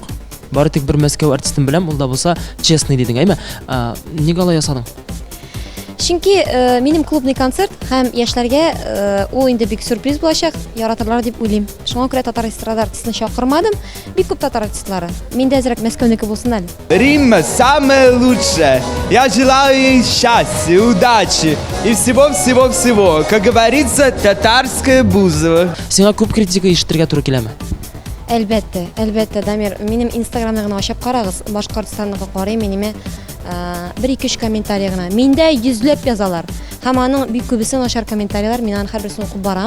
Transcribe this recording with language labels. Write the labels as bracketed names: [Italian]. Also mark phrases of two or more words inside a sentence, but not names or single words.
[Tatar] Бары тик бер Мәскәү артистын беләм, ул да булса честный дидең, әйме? Нигә алай ясадың? Чөнки минем [Russian] клубный концерт [Tatar] һәм яшьләргә ул инде бик сюрприз булачак, яратырлар дип уйлыйм. Шуңа күрә татар эстрада артистын чакырмадым. Бик күп татар артистлары. Миндә әзрәк Мәскәүнеке булсын әле. [Russian] Римма самая лучшая. Я желаю ей счастья, удачи и всего-всего-всего. Как говорится, татарская Бузова. [Tatar] Сиңа күп критика ишетергә туры киләме? Әлбәттә, Дамир, минем Инстаграмны гына ачып карагыз, башка артистларны карыйм, минеме 1-2 комментарий гына. Миндә йөзләп язалар. Һәм аның бик күбесе начар комментарийлар, мин аны һәрберсен укып барам.